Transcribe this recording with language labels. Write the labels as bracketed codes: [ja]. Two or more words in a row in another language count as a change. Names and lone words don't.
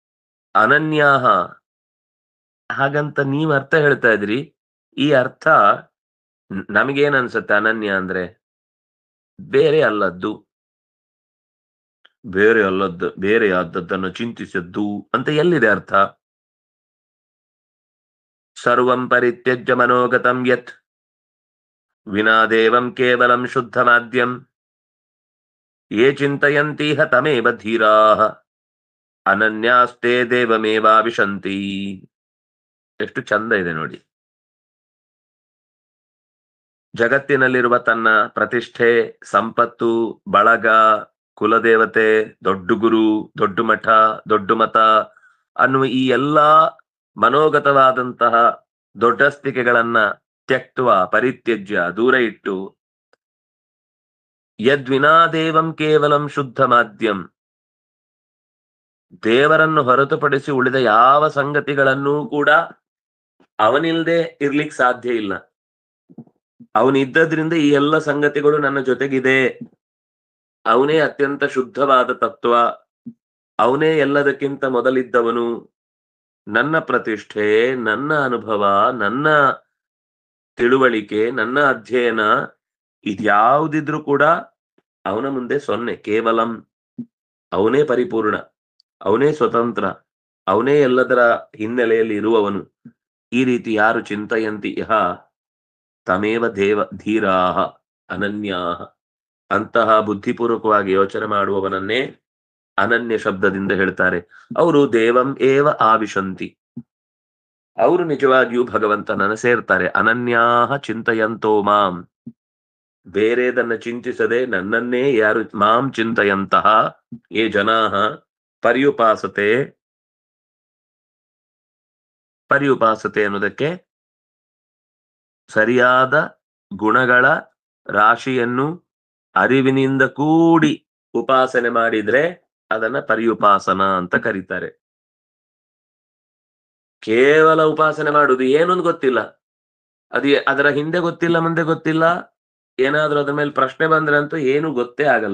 [kn] ಅನನ್ಯಾಹ ಹಾಗಂತ ನೀವ್ ಅರ್ಥ ಹೇಳ್ತಾ ಇದ್ರಿ. ಈ ಅರ್ಥ ನಮಗೇನ್ ಅನ್ಸುತ್ತೆ ಅನನ್ಯ ಅಂದ್ರೆ? ಬೇರೆ ಅಲ್ಲದ್ದು, ಬೇರೆಯಾದದ್ದನ್ನು ಚಿಂತಿಸಿದ್ದು ಅಂತ ಎಲ್ಲಿದೆ ಅರ್ಥ? [sa] ಸರ್ವಂ ಪರಿತ್ಯಜ್ಯ ಮನೋಗತಂ ಯತ್ ವಿನಾ ದೇವಂ ಕೇವಲಂ ಶುದ್ಧಮಾದ್ಯಂ ಯೇ ಚಿಂತಯಂತೀಹ ತಮೇವ ಧೀರಾಃ ಅನನ್ಯಾಸ್ತೆ ದೇವಮೇವಾವಿಶಂತಿ. [kn] ಎಷ್ಟು ಚಂದ ಇದೆ ನೋಡಿ. ಜಗತ್ತಿನಲ್ಲಿರುವ ತನ್ನ ಪ್ರತಿಷ್ಠೆ, ಸಂಪತ್ತು, ಬಳಗ, ಕುಲದೇವತೆ, ದೊಡ್ಡ ಗುರು, ದೊಡ್ಡ ಮಠ, ದೊಡ್ಡ ಮತ ಅನ್ನುವ ಈ ಎಲ್ಲಾ ಮನೋಗತವಾದಂತಹ ದೊಡ್ಡಸ್ತಿಕೆಗಳನ್ನ [sa] ತ್ಯಕ್ತ್ವ ಪರಿತ್ಯಜ್ಯ [kn] ದೂರ ಇಟ್ಟು [sa] ಯದ್ವಿನಾ ದೇವಂ ಕೇವಲಂ ಶುದ್ಧ ಮಾಧ್ಯಂ, [kn] ದೇವರನ್ನು ಹೊರತುಪಡಿಸಿ ಉಳಿದ ಯಾವ ಸಂಗತಿಗಳನ್ನೂ ಕೂಡ ಅವನಿಲ್ದೆ ಇರ್ಲಿಕ್ಕೆ ಸಾಧ್ಯ ಇಲ್ಲ. ಅವನಿದ್ದದ್ರಿಂದ ಈ ಎಲ್ಲ ಸಂಗತಿಗಳು ನನ್ನ ಜೊತೆಗಿದೆ. ಅವನೇ ಅತ್ಯಂತ ಶುದ್ಧವಾದ ತತ್ವ, ಅವನೇ ಎಲ್ಲದಕ್ಕಿಂತ ಮೊದಲಿದ್ದವನು. ನನ್ನ ಪ್ರತಿಷ್ಠೆ, ನನ್ನ ಅನುಭವ, ನನ್ನ ತಿಳುವಳಿಕೆ, ನನ್ನ ಅಧ್ಯಯನ ಇದ್ಯಾವುದಿದ್ರು ಕೂಡ ಅವನ ಮುಂದೆ ಸೊನ್ನೆ. ಕೇವಲಂ ಅವನೇ ಪರಿಪೂರ್ಣ, ಅವನೇ ಸ್ವತಂತ್ರ, ಅವನೇ ಎಲ್ಲದರ ಹಿನ್ನೆಲೆಯಲ್ಲಿ ಇರುವವನು. ಈ ರೀತಿ ಯಾರು [sa] ಚಿಂತಯಂತಿ ಇಹ ತಮೇವ ದೇವ ಧೀರಾಹ ಅನನ್ಯಾಹ, [kn] ಅಂತಹ ಬುದ್ಧಿಪೂರ್ವಕವಾಗಿ ಯೋಚನೆ ಮಾಡುವವನನ್ನೇ ಅನನ್ಯ ಶಬ್ದದಿಂದ ಹೇಳ್ತಾರೆ. ಅವರು [sa] ದೇವಂ ಏವ ಆವಿಶಂತಿ, [kn] ಅವರು ನಿಜವಾಗಿಯೂ ಭಗವಂತನನ್ನು ಸೇರ್ತಾರೆ. [sa] ಅನನ್ಯಾಹ ಚಿಂತಯಂತೋ ಮಾಂ, [kn] ಬೇರೆದನ್ನ ಚಿಂತಿಸದೆ ನನ್ನನ್ನೇ ಯಾರು [sa] ಮಾಂ ಚಿಂತಯಂತಹ ಯೇ ಜನಾಹ ಪರ್ಯುಪಾಸತೆ. [kn] ಪರ್ಯುಪಾಸತೆ ಅನ್ನೋದಕ್ಕೆ ಸರಿಯಾದ ಗುಣಗಳ ರಾಶಿಯನ್ನು ಅರಿವಿನಿಂದ ಕೂಡಿ ಉಪಾಸನೆ ಮಾಡಿದ್ರೆ ಅದನ್ನ ಪರ್ಯುಪಾಸನ ಅಂತ ಕರೀತಾರೆ. ಕೇವಲ ಉಪಾಸನೆ ಮಾಡುದು ಏನೊಂದು ಗೊತ್ತಿಲ್ಲ, ಅದರ ಹಿಂದೆ ಗೊತ್ತಿಲ್ಲ, ಮುಂದೆ ಗೊತ್ತಿಲ್ಲ, ಏನಾದ್ರೂ ಅದ್ರ ಮೇಲೆ ಪ್ರಶ್ನೆ ಬಂದ್ರೆ ಅಂತೂ ಏನು ಗೊತ್ತೇ ಆಗಲ್ಲ.